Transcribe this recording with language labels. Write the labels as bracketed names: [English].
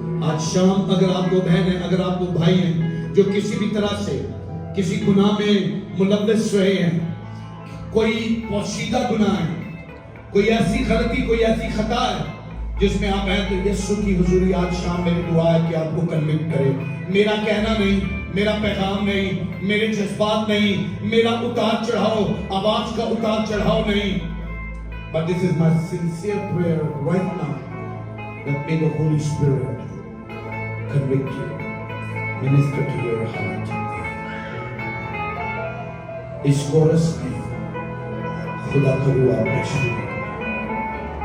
[Hindi] आज शाम अगर आप वो बहन है, अगर आप वो भाई हैं जो किसी भी तरह से किसी गुनाह में मुलव्वस रहे हैं, कोई पोशीदा गुनाह है, कोई ऐसी गलती, कोई ऐसी खता है जिसमें आप हैं, तो यीशु की हुजूरी आज शाम मेरी दुआ है कि आपको कन्विक्ट करे। मेरा कहना नहीं, मेरा पैगाम नहीं, मेरे जज्बात नहीं, मेरा उतार चढ़ाव, आवाज का उतार चढ़ाव नहीं, [English] but this is my sincere prayer right now that may the Holy Spirit convict you, minister to your heart. [Hindi] इस कोरस में खुदा का रूह आप में छू।